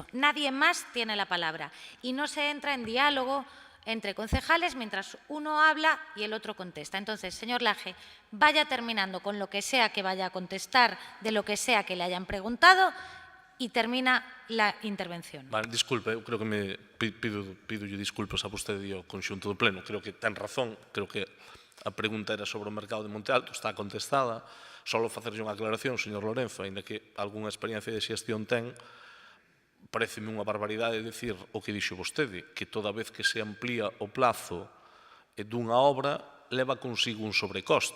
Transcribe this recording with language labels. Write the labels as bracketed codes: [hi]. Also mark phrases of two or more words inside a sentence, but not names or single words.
[es] Nadie más tiene la palabra y no se entra en diálogo entre concejales mientras uno habla y el otro contesta. Entonces, señor Laje, vaya terminando con lo que sea que vaya a contestar de lo que sea que le hayan preguntado y termina la intervención. [gl] Vale, disculpe, eu creo que me pido disculpas a vostede e ao conxunto do pleno. Creo que ten razón, creo que a pregunta era sobre o mercado de Monte Alto, está contestada. Só facerlle unha aclaración, señor Lorenzo, aínda que algunha experiencia de xestión ten, pareceme unha barbaridade dicir o que dixo vostede, que toda vez que se amplía o plazo dunha obra, leva consigo un sobrecoste.